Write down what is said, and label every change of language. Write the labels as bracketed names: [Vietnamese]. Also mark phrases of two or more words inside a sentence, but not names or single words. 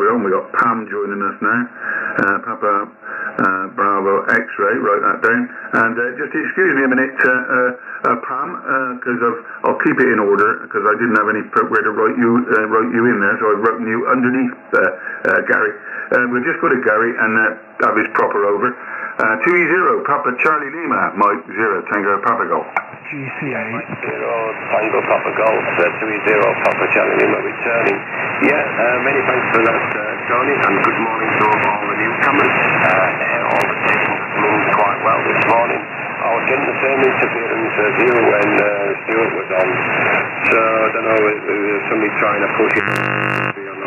[English] We got Pam joining us now. Papa Bravo X-ray, write that down. And just excuse me a minute, Pam, because I'll keep it in order because I didn't have where to write you in there, so I've written you underneath Gary. We'll just go to Gary and have his proper over. 2E0 Papa Charlie Lima, Mike 0 Tango Papa Golf. GCA. Mike 0 Tango Papa Golf, 2E0 Papa Charlie Lima returning. Yeah, many thanks for that, Tony, and good morning to all the newcomers. All the tables moved quite well this morning. I was getting the same interference as you when Stuart was on, so I don't know if there's somebody trying to push it or not.